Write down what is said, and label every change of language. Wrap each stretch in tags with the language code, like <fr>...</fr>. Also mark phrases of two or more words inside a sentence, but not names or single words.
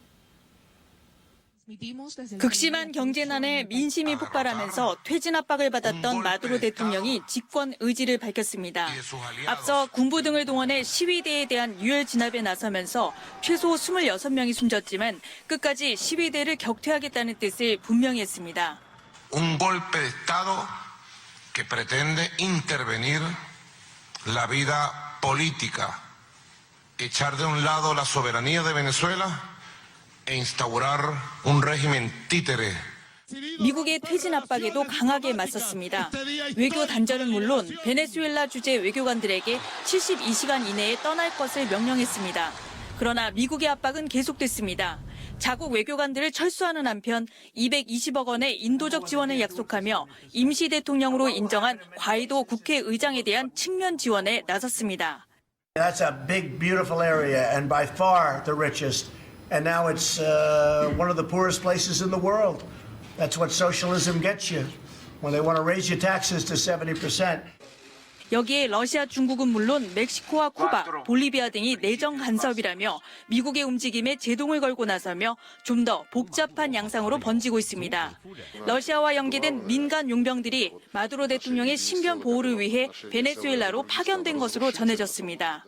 <ko>극심한 경제난에 민심이 폭발하면서 퇴진 압박을 받았던 마두로 대통령이 집권 의지를 밝혔습니다. 앞서 군부 등을 동원해 시위대에 대한 유혈 진압에 나서면서 최소 26명이 숨졌지만 끝까지 시위대를 격퇴하겠다는 뜻을 분명히 했습니다.</ko> <es>Un golpe de Estado que pretende intervenir la vida política, echar de un lado la soberanía de Venezuela e instaurar un régimen títere.</es> <ko>미국의 퇴진 압박에도 강하게 맞섰습니다. 외교 단절은 물론 베네수엘라 주재 외교관들에게 72시간 이내에 떠날 것을 명령했습니다. 그러나 미국의 압박은 계속됐습니다. 자국 외교관들을 철수하는 한편 220억 원의 인도적 지원을 약속하며 임시 대통령으로 인정한 과이도 국회의장에 대한 측면 지원에 나섰습니다.</ko> <en>That's a big, beautiful area and by far the richest. And now it's one of the poorest places in the world. That's what socialism gets you when they want to raise your taxes to 70%.</en> <ko>여기에 러시아, 중국은 물론 멕시코와 쿠바, 볼리비아 등이 내정 간섭이라며 미국의 움직임에 제동을 걸고 나서며 좀 더 복잡한 양상으로 번지고 있습니다. 러시아와 연계된 민간 용병들이 마두로 대통령의 신변 보호를 위해 베네수엘라로 파견된 것으로 전해졌습니다.</ko>